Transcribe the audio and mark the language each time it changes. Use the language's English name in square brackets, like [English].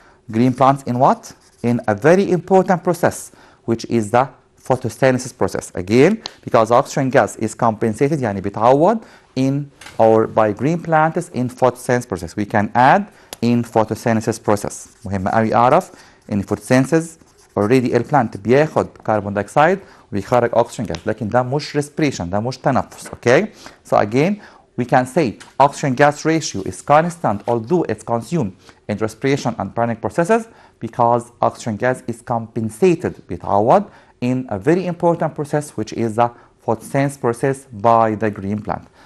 [English] Green plants in what? In a very important process which is the photosynthesis process. Again, because oxygen gas is compensated [Arabic] يعني بيتعوض [English] in or by green plants in photosynthesis process. We can add in photosynthesis process. [Arabic] مهم قوي اعرف ان photosynthesis already البلانت بياخد كربون دايوكسيد وبيخرج oxygen gas لكن ده مش respiration ده مش تنفس. [English] Okay, so again we can say oxygen gas ratio is constant although it's consumed in respiration and burning processes because oxygen gas is compensated [Arabic] بيتعوض [English] in a very important process which is the photosynthesis process by the green plant.